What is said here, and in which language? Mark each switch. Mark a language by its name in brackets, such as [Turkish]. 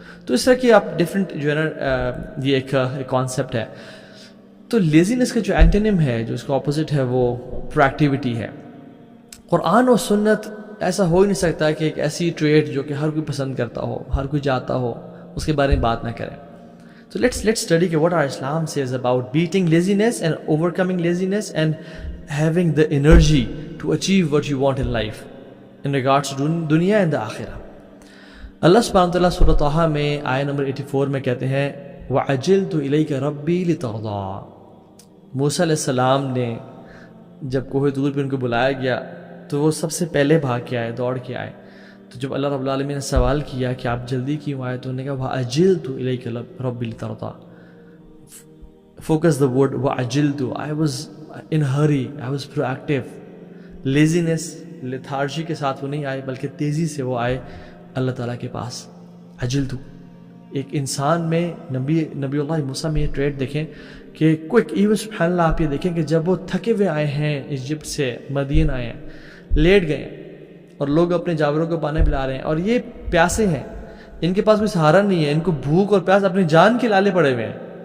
[Urdu] تو اس طرح کی آپ ڈفرینٹ جو ہے نا یہ ایک کانسیپٹ ہے. تو لیزینس کا جو اینٹونیم ہے، جو اس کا اپوزٹ ہے، وہ پروڈکٹیوٹی ہے. قرآن و سنت ایسا ہو ہی نہیں سکتا کہ ایک ایسی ٹریٹ جو کہ ہر کوئی پسند کرتا ہو، ہر کوئی چاہتا ہو، اس کے بارے میں بات نہ کرے. [English] So let's study what our Islam says about beating laziness and overcoming laziness and having the energy to achieve what you want in life in regards to dunya and the akhirah. [Urdu] اللہ سبحانہ وتعالیٰ سورۃ طٰہٰ میں آیہ number 84 میں کہتے ہیں [Arabic] وَعَجِلْتُ إِلَيْكَ رَبِّي لِتَرْضَىٰ. [Urdu] موسیٰ علیہ السلام نے جب کوہ طور پہ ان کو بلایا گیا تو وہ سب سے پہلے بھاگ کے آئے، دوڑ کے آئے. تو جب اللہ رب العالمین نے سوال کیا کہ آپ جلدی کیوں آئے تو انہوں نے کہا [Arabic] وَعَجِلْتُ إِلَيْكَ رَبِّي لِتَرْضَىٰ. [English] Focus the word وَعَجِلْتُ. I was in hurry, I was proactive. [Urdu] لیزینس، لیتھارجی کے ساتھ وہ نہیں آئے بلکہ تیزی سے وہ آئے اللہ تعالیٰ کے پاس. عجلتو ایک انسان میں نبی اللہ موسیٰ میں یہ ٹریٹ دیکھیں کہ کوئک. ایون سبحان اللہ آپ یہ دیکھیں کہ جب وہ تھکے ہوئے آئے ہیں ایجپٹ سے، مدین آئے ہیں، لیٹ گئے ہیں اور لوگ اپنے جانوروں کو پانی پلا رہے ہیں اور یہ پیاسے ہیں، ان کے پاس کوئی سہارا نہیں ہے، ان کو بھوک اور پیاس اپنی جان کے لالے پڑے ہوئے ہیں.